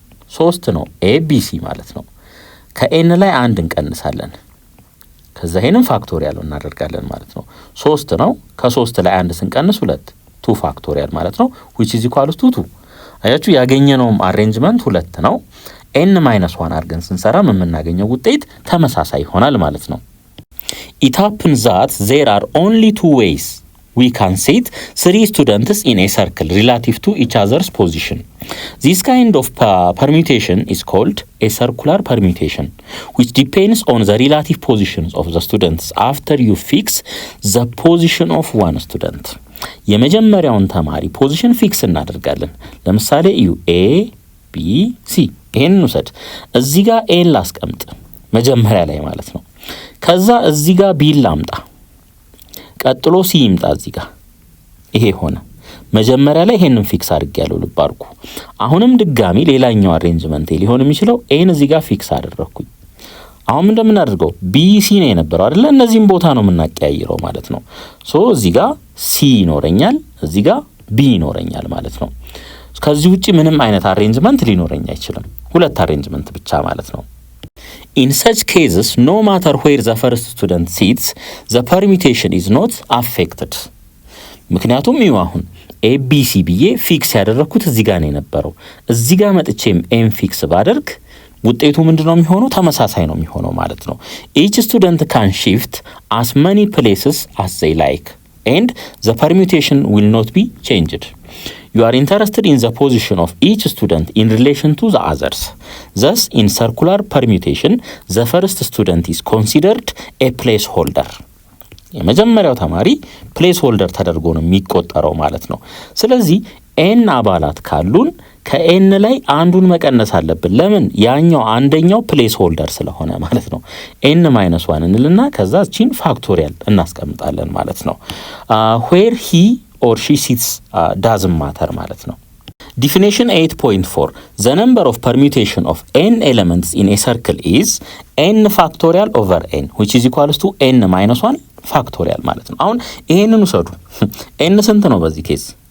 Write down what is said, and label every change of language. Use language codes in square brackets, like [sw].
[am] 3 ነው ኤቢሲ ማለት ነው። ከኤን ላይ አንድ እንቀንሳለን። ከዛ ይሄንን ፋክቶሪያል እናደርጋለን ማለት ነው። 3 ነው። ከ3 ላይ አንድ ስንቀንስ 2 ፋክቶሪያል ማለት ነው [en] which is equals to 2። [am] አያችሁ ያገኘነውም አሬንጅመንት 2 ነው። n-1 አድርገን ስንሰራ የምናገኘው ውጤት ተመሳሳይ ይሆናል ማለት ነው። [en] it happens that there are only 2 ways we can sit 3 students in a circle relative to each other's position. This kind of permutation is called a circular permutation, which depends on the relative positions of the students after you fix the position of one student. [am] የመጀመሪያውን ተማሪ ፖዚሽን ፊክስ እናደርጋለን። ለምሳሌ ዩ ኤ ቢ ሲ ይሄንን ውሰድ። እዚህ ጋር ኤን ላስቀምጥ መጀመሪያ ላይ ማለት ነው። ከዛ እዚህ ጋር ቢ ላምጣ፣ ቀጥሎ ሲ ይምጣ እዚህ ጋር። ይሄ ሆነ። መጀመሪያ ላይ ይሄንን ፊክስ አድርጌያለሁ ልብ አድርጉ። አሁንም ድጋሚ ሌላኛው አሬንጅመንት ሊሆን የሚችለው ኤን እዚህ ጋር ፊክስ አደረኩኝ። አሁን እንደምናደርገው ቢ ሲ ነው የነበረው አይደለ? እነዚህም ቦታ ነው የምናቀያይረው ማለት ነው። ሶ እዚህ ጋር ሲ ይኖረኛል፣ እዚህ ጋር ቢ ይኖረኛል ማለት ነው። ከዚህ ውጪ ምንም አይነት አሬንጅመንት ሊኖረኝ አይችልም። 2 አሬንጅመንት ብቻ ማለት ነው። [en] In such cases, no matter where the first student sits, the permutation is not affected. [am] ምክንያቱም ይኸው አሁን ኤቢሲ ብዬ ፊክስ ያደረኩት እዚህ ጋር ነው የነበረው። እዚህ ጋር መጥቼም ኤም ፊክስ ባደርግ ውጤቱ ምንድነው የሚሆነው? ተመሳሳይ ነው የሚሆነው ማለት ነው። [en] each student can shift as many places as they like and the permutation will not be changed. You are interested in the position of each student in relation to the others. Thus, in circular permutation, the first student is considered a placeholder. [am] የመጀመሪያው ተማሪ ፕሌስ ሆልደር ተደርጎ ነው የሚቆጠረው ማለት ነው። ስለዚህ ኤን አባላት ካሉን ከኤን ላይ አንዱን መቀነስ አለብን። ለምን? ያኛው አንደኛው ፕሌስ ሆልደር ስለሆነ ማለት ነው። ኤን ማይነስ ዋን እንልና ከዛ እቺን ፋክቶሪያል እናስቀምጣለን ማለት ነው። [en] ዌር ሂ ኦር ሺ ሲትስ ዳዝንት ማተር [am] ማለት ነው። [en] Definition 8.4 The number of permutation of n elements in a circle is n factorial over n which is equals to n minus 1 factorial [am] ማለት ነው። አሁን ይሄንን ውሰዱ። n ስንት ነው በዚህ ኬዝ?